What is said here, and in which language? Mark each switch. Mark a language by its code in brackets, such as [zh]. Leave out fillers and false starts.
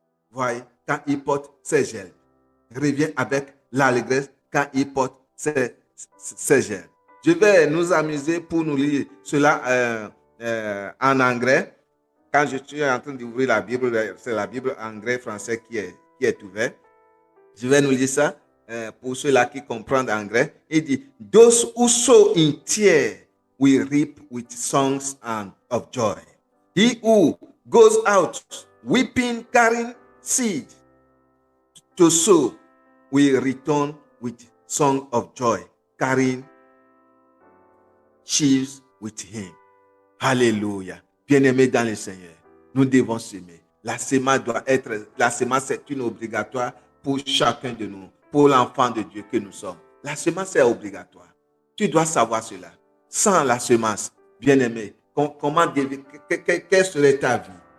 [fr] Voyez, quand il porte ses gelbes. Revient avec l'allégresse quand il porte ses gelbes. Je vais nous amuser pour nous lire cela en anglais. Quand je suis en train d'ouvrir la Bible, c'est la Bible anglais-français qui est ouverte. Je vais nous lire ça pour ceux-là qui comprennent anglais. Il dit, [en] those who sow in tears will reap with songs of joy. He who goes out weeping, carrying seed to sow will return with song of joy, carrying sheaves with him. [fr] Alléluia. Bien-aimés dans le Seigneur, nous devons semer. La semence est une obligatoire pour chacun de nous, pour l'enfant de Dieu que nous sommes. La semence est obligatoire. Tu dois savoir cela. Sans la semence, bien-aimé, quelle serait ta vie?